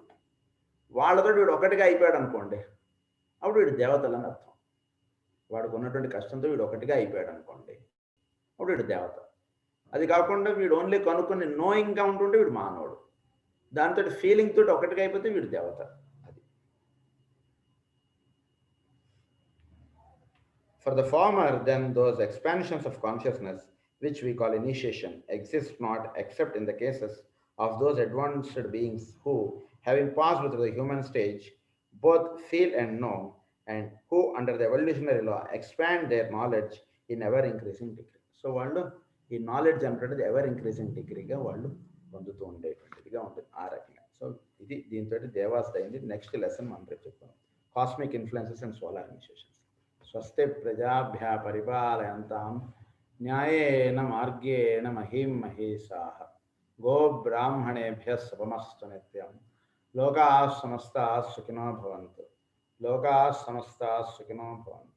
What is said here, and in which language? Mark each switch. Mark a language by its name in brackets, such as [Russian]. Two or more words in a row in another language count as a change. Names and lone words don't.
[Telugu] వాళ్ళతో వీడు ఒకటిగా అయిపోయాడు అనుకోండి, అప్పుడు వీడు దేవతలు అని అర్థం. వాడికి ఉన్నటువంటి కష్టంతో వీడు ఒకటిగా అయిపోయాడు అనుకోండి, అప్పుడు వీడు దేవత. అది కాకుండా వీడు ఓన్లీ కనుక్కొని నోయింగ్గా ఉంటుంటే వీడు మానవుడు. దాంతో ఫీలింగ్ తోటి ఒకటిగా అయిపోతే వీడు దేవత. అది. [English] For the former, then those expansions of consciousness which we call initiation exist not except in the cases of those advanced beings who, having passed through the human stage, both feel and know, and who under the evolutionary law expand their knowledge in ever increasing degree. [Telugu] So వాళ్ళు ఈ నాలెడ్జ్ అనేటువంటిది [English] ever increasing [Telugu] డిగ్రీగా వాళ్ళు పొందుతూ ఉండేటువంటిదిగా ఉంటుంది ఆ రకంగా. సో ఇది దీంతో దేవాస్ అయింది. [English] next lesson [Telugu] మనం రేపు చెప్తాం, కాస్మిక్ ఇన్ఫ్లుయెన్సెస్ అండ్ సోలార్ ఇనిషియేషన్స్. [Sanskrit] స్వస్తి ప్రజాభ్య పరిపాలయంతాం న్యాయేన మార్గేణ మహీం మహేశాః గో బ్రాహ్మణేభ్య శుభమస్తు నిత్యం. లోకాః సమస్తాః సుఖినో భవంతు. లోకాః సమస్తాః సుఖినో భవంతు.